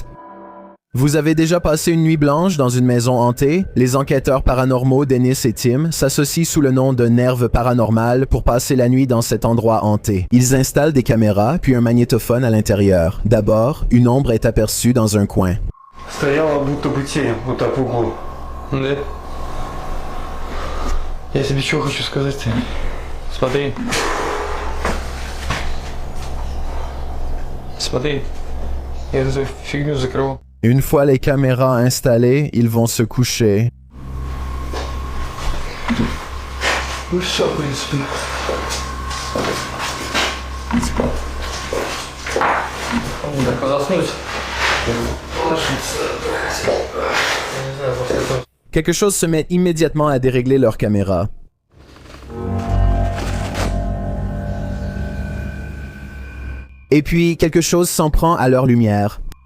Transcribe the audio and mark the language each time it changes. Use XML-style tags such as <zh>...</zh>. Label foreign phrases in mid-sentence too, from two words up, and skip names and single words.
<fr>Vous avez déjà passé une nuit blanche dans une maison hantée? Les enquêteurs paranormaux Dennis et Tim s'associent sous le nom de Nerve Paranormal pour passer la nuit dans cet endroit hanté. Ils installent des caméras puis un magnétophone à l'intérieur. D'abord, une ombre est aperçue dans un coin.</fr> <ru>Стояла будто бы тень, вот так в углу. Да? Я тебе что хочу сказать? Смотри. Смотри. Я эту фигню закрыл.</ru> <fr>Une fois les caméras installées, ils vont se coucher.</fr> <ru>Ну все, в принципе. Так, заснуть.</ru> <fr>Quelque chose se met immédiatement à dérégler leur caméra. Et puis, quelque chose s'en prend à leur lumière.</fr>